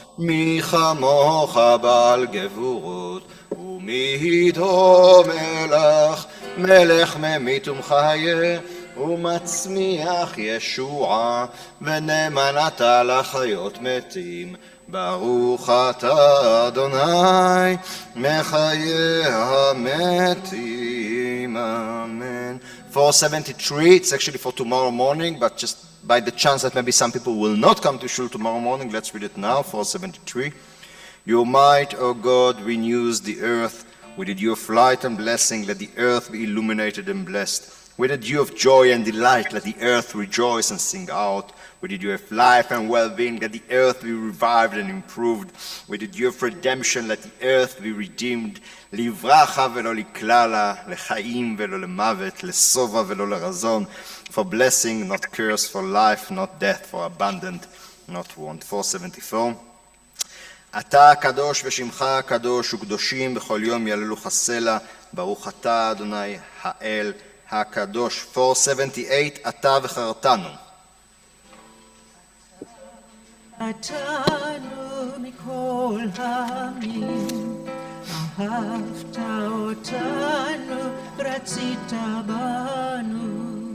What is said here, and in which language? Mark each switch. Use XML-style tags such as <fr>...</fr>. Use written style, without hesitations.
<he>מי כמוך בעל גבורות, ומי דומה לך, מלך ממית ומחיה, ומצמיח ישועה, ונאמן אתה לחיות מתים, ברוך אתה אדוני, מחיה המתים, אמן.</he> <en>473, it's actually for tomorrow morning, but just by the chance that maybe some people will not come to shul tomorrow morning, let's read it now. 473. Your might, O God, renews the earth. With the dew of light and blessing, let the earth be illuminated and blessed. With the dew of joy and delight, let the earth rejoice and sing out. With the dew of life and well-being, let the earth be revived and improved. With the dew of redemption, let the earth be redeemed.</en> <he>לברכה ולא לקללה, לחיים ולא למוות, לשובע ולא לרזון.</he> <en>For blessing, not curse, for life, not death, for abundant, not want. 474.</en> <he>אתה הקדוש ושמך הקדוש וקדושים בכל יום יעללוך סלע, ברוך אתה אדוני האל הקדוש. 478, אתה וחרתנו. חרתנו מכל העמים, אהבת אותנו, רצית בנו.</he>